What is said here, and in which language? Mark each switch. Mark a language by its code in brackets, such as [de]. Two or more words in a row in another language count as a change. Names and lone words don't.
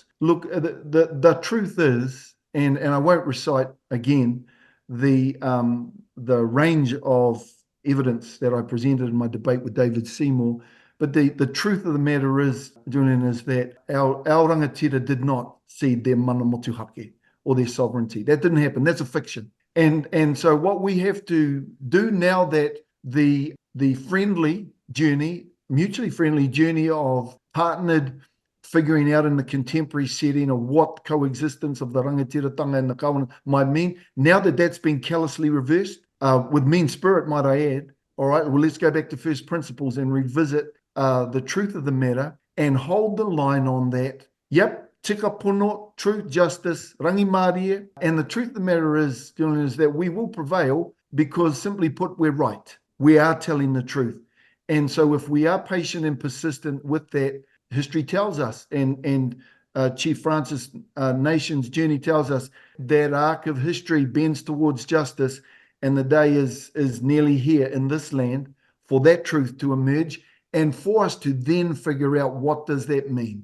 [en] Look, the truth is, and I won't recite again the range of evidence that I presented in my debate with David Seymour, but the truth of the matter is, Julian, is that our rangatira did not cede their [mi] mana motuhake [en] or their sovereignty. That didn't happen. That's a fiction. And so what we have to do now that the friendly journey, mutually friendly journey of partnered figuring out in the contemporary setting of what coexistence of the rangatiratanga and the kawana might mean, now that that's been callously reversed, with mean spirit, might I add, all right, well, let's go back to first principles and revisit the truth of the matter and hold the line on that. Yep, [mi] tika pono, [en] truth, justice, [mi] rangi Māori. [en] And the truth of the matter is, Dylan, is that we will prevail because, simply put, we're right. We are telling the truth. And so if we are patient and persistent with that, history tells us, and Chief Francis Nation's journey tells us, that arc of history bends towards justice, and the day is nearly here in this land for that truth to emerge and for us to then figure out what does that mean.